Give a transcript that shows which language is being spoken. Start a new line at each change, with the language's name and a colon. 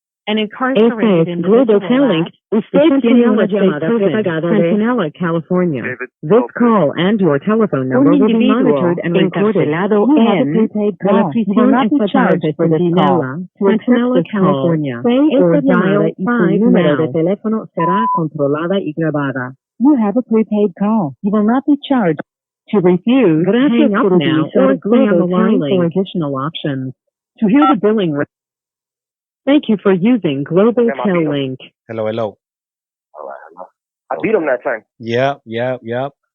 English: an incarcerated individual. Global Tel Link. Centinela Centinela, California. This call and your telephone number will be monitored and recorded. You have a prepaid call. You will not be charged for this call. Centinela, California. Say or dial 5 now.
Spanish: De teléfono será controlada y grabada.
English: You have a prepaid call. You will not be charged. To refuse, hang up now or stay on the line for additional options. To hear the billing rate. Thank you for using Global Tel Link. Hello. All right, hello. I beat him that time. Yep.